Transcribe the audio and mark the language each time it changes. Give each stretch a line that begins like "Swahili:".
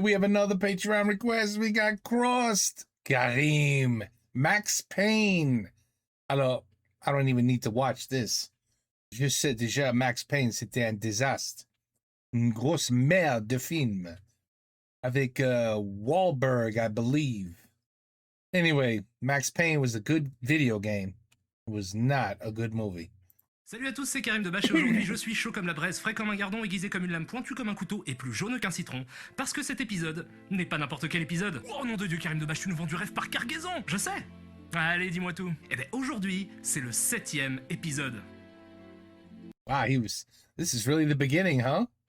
English: We have another Patreon request. We got Crossed, Karim, Max Payne. Alors, I don't even need to watch this.
French: Je sais déjà, Max Payne, c'était un désastre. Une grosse merde de film. Avec
English: Wahlberg, I believe. Anyway, Max Payne was a good video game. It was not a good movie.
French: Salut à tous, c'est Karim de Bâche et aujourd'hui je suis chaud comme la braise, frais comme un gardon, aiguisé comme une lame, pointu comme un couteau et plus jaune qu'un citron. Parce que cet épisode n'est pas n'importe quel épisode. Oh nom de Dieu, Karim de Bâche, tu nous vends du rêve par cargaison, je sais. Allez, dis-moi tout. Eh ben aujourd'hui, c'est le 7e épisode.
English: Wow, this is really the beginning, huh?